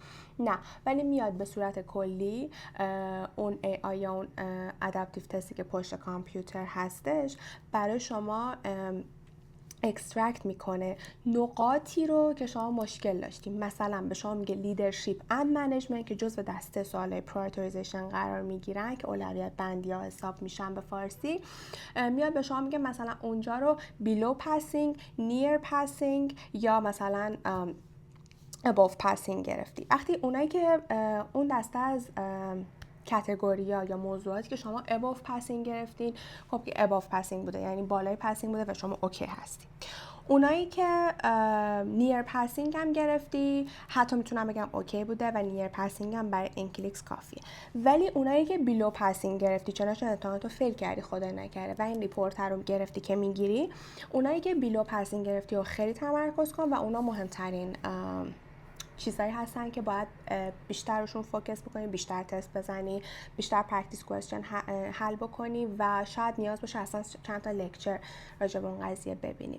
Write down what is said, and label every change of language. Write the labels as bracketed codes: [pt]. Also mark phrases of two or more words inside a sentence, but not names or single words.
[fa] نه، ولی میاد به صورت کلی اون AI یا اون [en] adaptive test [fa] که پشت کامپیوتر هستش برای شما اکسترکت میکنه نقاطی رو که شما مشکل داشتیم. مثلا به شما میگه [en] leadership and management [fa] که جزو دسته سوالای پرایورتایزیشن قرار میگیرن که اولویت بندی ها حساب میشن به فارسی. میاد به شما میگه مثلا اونجا رو [en] below passing, near passing [fa] یا مثلا [en] above passing [fa] گرفتی. وقتی اونایی که اون دسته از کاتگوریا یا موضوعاتی که شما [en] above passing [fa] گرفتین، خب که [en] above passing [fa] بوده یعنی بالای پاسینگ بوده و شما اوکی هستی. اونایی که [en] near passing [fa] هم گرفتی حتی میتونم بگم اوکی بوده و [en] near passing [fa] هم برای انکلیکس کافیه. ولی اونایی که [en] below passing [fa] گرفتی چنانچه امتحاناتو فیل کردی خدای نکرده و این ریپورت رو گرفتی که میگیری، اونایی که [en] below passing [fa] گرفتی و خیلی تمرکز کن و اونا مهمترین چیزایی هستن که باید بیشتر روشون فوکس بکنی، بیشتر تست بزنی، بیشتر [en] practice question [fa] حل بکنی و شاید نیاز باشه اصلا چند تا لکچر راجع به اون قضیه ببینی.